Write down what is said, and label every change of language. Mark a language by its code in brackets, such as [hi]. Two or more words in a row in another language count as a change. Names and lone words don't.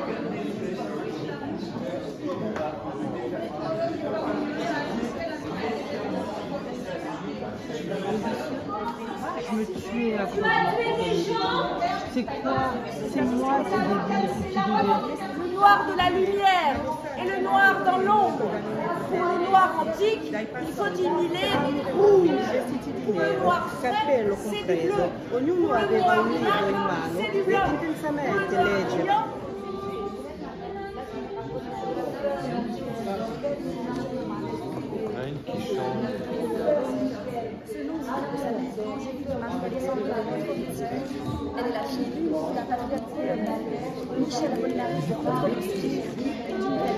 [fr] Je me tuais à c'est quoi? C'est moi qui le noir de la lumière et le noir dans l'ombre. Pour le noir antique, il faut imiter le rouge. Pour le noir frais, c'est du bleu. [it] Ognuno aveva un libro in mano [fr] c'est du [it] e [fr] blanc. [it] intensamente leggere. [fr] Qui chante. Selon ce que vous savez, j'ai vu que Marie-Alexandre de la Controversie, elle est la fille unique d'un patriote colonial, Michel Polnareff de Controversie, est une